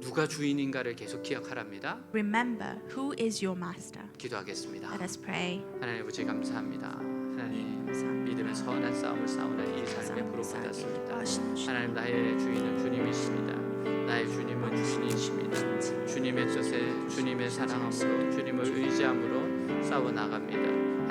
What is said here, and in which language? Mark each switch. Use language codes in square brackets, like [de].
[ko] 누가 주인인가를 계속 기억하랍니다. [en] Remember who is your master. [ko] 기도하겠습니다. [en] Let us pray. [ko] 하나님 아버지 감사합니다. 하나님 믿음의 선한 싸움을 싸우는 이 삶에 부름받았습니다. 하나님 나의 주인은 주님이십니다. 나의 주님은 주인이십니다. 주님의 뜻에 주님의 사랑함으로 주님을 의지함으로 싸워 나갑니다.